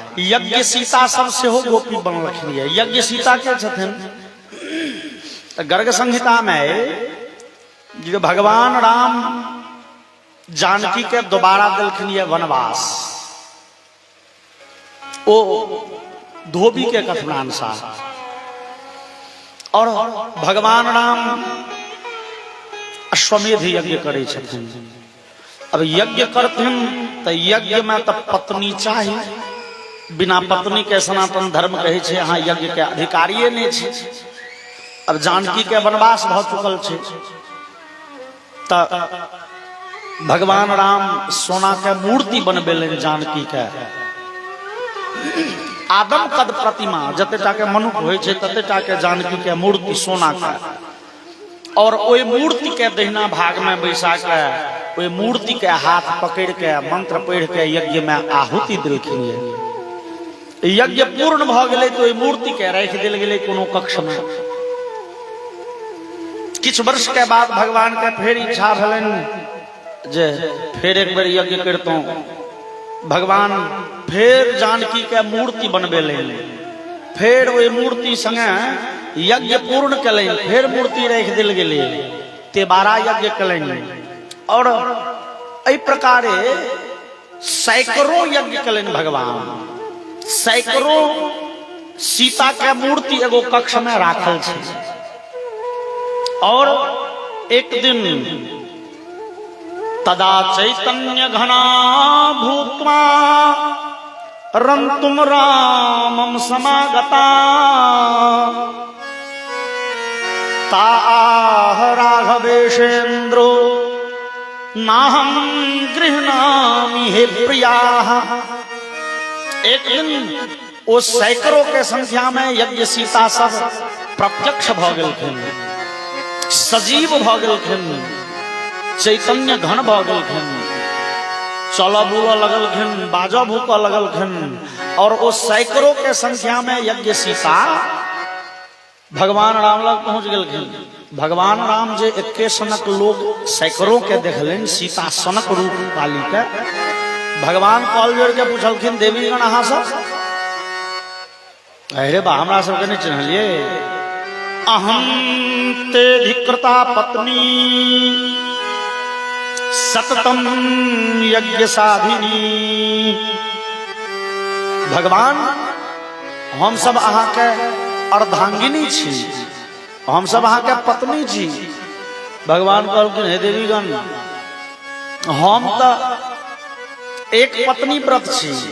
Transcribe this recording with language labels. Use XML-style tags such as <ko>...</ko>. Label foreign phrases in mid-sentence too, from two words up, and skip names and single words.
<mai>यज्ञ सीता सब से हो गोपी बनलखिन है। यज्ञ सीता के छथिन गर्ग संहिता में जो भगवान राम जानकी के दोबारा दिलखिन ये वनवास, ओ धोबी के कथनानुसार। और भगवान राम अश्वमेध यज्ञ करे छथिन। अब यज्ञ करथिन तो यज्ञ में तो पत्नी चाहिए, बिना पत्नी के सनातन धर्म कहे छे अहाँ यज्ञ के अधिकारिये नहीं छे। अब जानकी के वनवास भ चुकल छे त भगवान राम सोना के मूर्ति बनबेलन जानकी के। आदम कद प्रतिमा जतेटा के मनुष्य होय छे ततेटा के जानकी के मूर्ति सोना के। और ओई मूर्ति के दहिना भाग में बैसा के ओई मूर्ति के हाथ पकड़ के मंत्र पढ़ के यज्ञ में आहुति दिलखिन। यज्ञ पूर्ण भ गेलै तो ओई मूर्ति के राख देल गेलै कोनो कक्ष में। किछ वर्ष के बाद भगवान के फेर इच्छा भेलनि जे फेर एक बेर यज्ञ करतौ। भगवान फेर जानकी के मूर्ति बनबेलनि, फेर ओई मूर्ति संगे यज्ञ पूर्ण कलनि, फेर मूर्ति राख देल गेलै, तेबारा यज्ञ कलनि। और एहि प्रकारे सैकड़ों यज्ञ कलनि भगवान। सैकड़ों सीता के मूर्ति एगो कक्ष में राखल छै। और एक दिन</mai> <sa>तदा चैतन्य घना भूत्वा रंतुम रामम समागता ताह राघवेशेन्द्रो नाहं गृह्णामि हे प्रियाः।</sa> <mai>एक दिन वो सैकड़ों के संख्या में यज्ञ सीता सब प्रत्यक्ष भ गेलखिन, सजीव भ गेलखिन, चैतन्य घन भ गेलखिन, चल बुल लगलखिन, बाज भूक लगलखिन। और वो सैकड़ों के संख्या में यज्ञ सीता भगवान राम लग पहुंच गेलखिन। भगवान राम जे एके सनक लोग सैकड़ों के देखलन, सीता सनक रूप वाली के। भगवान कॉल जोड़ के पूछलखिन देवीगण अहाँ सब? अरे बा हमरा सबके नहीं चिन्हलिए।</mai> <sa>अहम ते धिकृता पत्नी सततम यज्ञ साधिनी।</sa> <mai>भगवान हम सब अहाँ के अर्धांगिनी छी, हम सब अहाँ के पत्नी छी। भगवान कहलखिन हे देवीगण हम तो एक पत्नी व्रत छी।</mai>